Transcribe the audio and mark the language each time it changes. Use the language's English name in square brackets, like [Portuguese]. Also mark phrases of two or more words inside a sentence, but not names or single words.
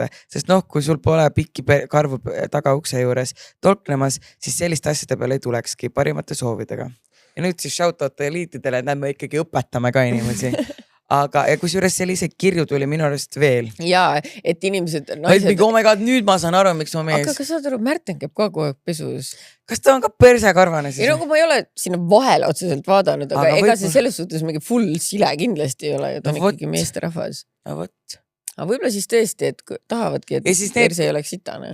[Estonian] Sest noh, kui sul pole pikki karvu taga ukse juures tolknemas, siis selliste asjade peale ei tulekski parimate soovidega. Ja nüüd siis shoutout eliitidele, et me ikkagi õpetame ka inimesi. Aga ja kusjuures selliseid kirju tuli minu arust veel. Jaa, et inimesed... [English] Oh my god, [Estonian] nüüd ma saan aru, miks ma mees. Aga kas saad aru, Märten käib kogu aeg pesus? Kas ta on ka persekarvane siis? Ei, nagu ma ei ole sinna vahele otseselt vaadanud, aga ega see selles suhtes mingi full sile kindlasti ei ole ja ta on ikkagi meesterahvas. No võt. Aga võib-olla siis tõesti, et tahavadki, et perse ei oleks sitane.